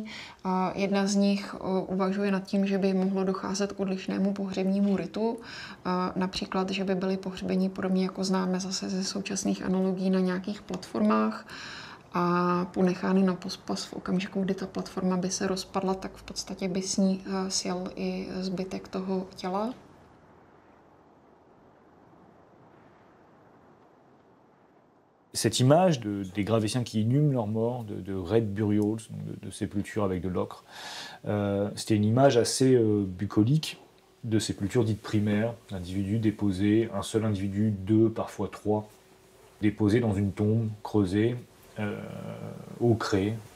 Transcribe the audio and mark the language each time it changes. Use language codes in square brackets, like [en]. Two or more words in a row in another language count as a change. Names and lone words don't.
[cs] Jedna z nich uvažuje nad tím, že by mohlo docházet k odlišnému pohřebnímu ritu. Například, že by byli pohřbeni podobně jako známe zase ze současných analogií na nějakých platformách a ponechány na pospas v okamžiku, kdy ta platforma by se rozpadla, tak v podstatě by s ní sjel i zbytek toho těla. [fr] Cette image des Gravétiens qui inhument leurs morts, de [en] red burials, [fr] de sépultures avec de l'ocre, c'était une image assez bucolique de sépultures dites primaires, d'individus déposés, un seul individu, 2, parfois 3, déposés dans une tombe creusée, au craie.